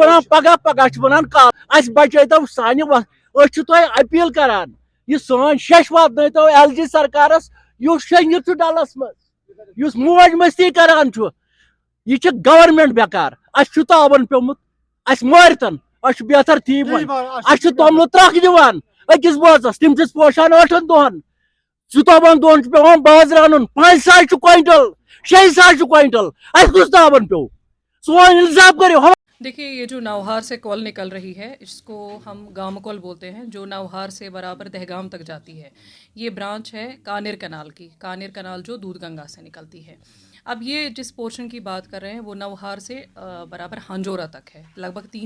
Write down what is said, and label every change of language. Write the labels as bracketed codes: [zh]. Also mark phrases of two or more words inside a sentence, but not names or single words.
[ks] ونان پگاہ چھِ ونان کال اسہِ بچٲیتو سانہِ أسۍ چھِ تۄہہِ اپیٖل کران یہِ سٲنۍ شیٚش واتنٲیتو ایل جی سرکارس یُس شٔنگِتھ چھُ ڈلس منٛز یُس موج مستی کران چھُ یہ چھِ گورمنٹ بیکار اسہِ چھُ تاون پیوٚمُت اسہِ مٲرتن أسۍ چھِ بہتر تی اسہِ چھِ توٚملہٕ ترکھ دِوان أکِس بٲژس تِم چھِس پوشان 8 دۄہن 14 دۄہن چھُ پیوان بازر انُن 5 ساس چھُ کوینٹل 6 ساس چھُ کوینٹل اسہِ کُس تاون پیوٚو سون انصاف کٔرِو [ur] دیکھیے یہ جو نوہار سے کول نکل رہی ہے اس کو ہم گام کول بولتے ہیں جو نوہار سے برابر دہگام تک جاتی ہے یہ برانچ ہے کانیر کنال کی کانیر کنال جو دودھ گنگا سے نکلتی ہے اب یہ جس پورشن کی بات کر رہے ہیں وہ نوہار سے برابر ہانجورا تک ہے لگ بھگ 3